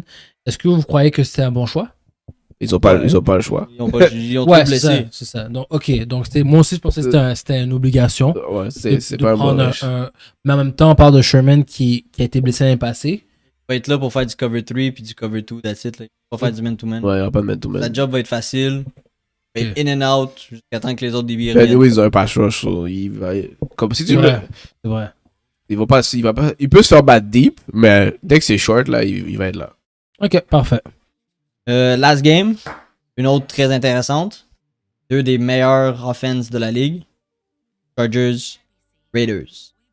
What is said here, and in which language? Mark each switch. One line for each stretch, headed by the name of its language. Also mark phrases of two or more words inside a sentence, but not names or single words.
French: Est-ce que vous croyez que c'était un bon choix? Ils ont pas le choix. Ils ont tout ouais, blessé. C'est ça. Donc, ok. Donc, moi aussi, je pensais que c'était une obligation. Ouais, c'est de pas un bon mais en même temps, on parle de Sherman qui a été blessé l'année passée. Il va être là pour faire du cover 3 puis du cover 2,
English: that's it.
French: Là. Il va faire du man-to-man. Ouais, il n'y aura pas de man-to-man. La job va être facile. Il va être
English: in and out
French: jusqu'à temps que les autres DB reviennent. Oui, ils ont un
English: pass rush.
French: Comme si tu le... C'est vrai. Il peut se faire battre deep, mais dès que c'est short, là, il va être là. Ok, parfait.
English: Last game,
French: une autre très intéressante. Deux des meilleurs offenses de la ligue. Chargers, Raiders.